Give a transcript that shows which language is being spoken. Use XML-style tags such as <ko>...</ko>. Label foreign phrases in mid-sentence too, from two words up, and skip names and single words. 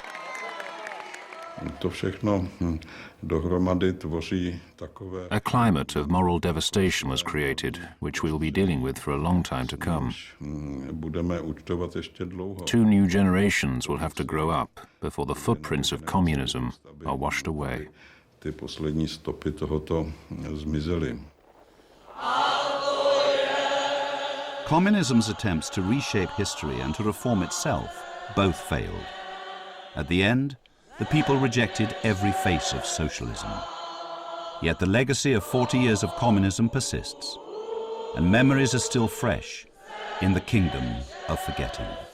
<cs>To všechno dohromady tvoří takové...</cs> <en>A climate of moral devastation was created, which we'll be dealing with for a long time to come.</en> <cs>Budeme účtovat ještě dlouho.</cs> <en>2 new generations will have to grow up before the footprints of communism are washed away.</en> <cs>Ty poslední stopy tohoto zmizely.</cs> <en>Communism's attempts to reshape history and to reform itself both failed. At the end, the people rejected every face of socialism. Yet the legacy of 40 years of communism persists, and memories are still fresh in the kingdom of forgetting.</en>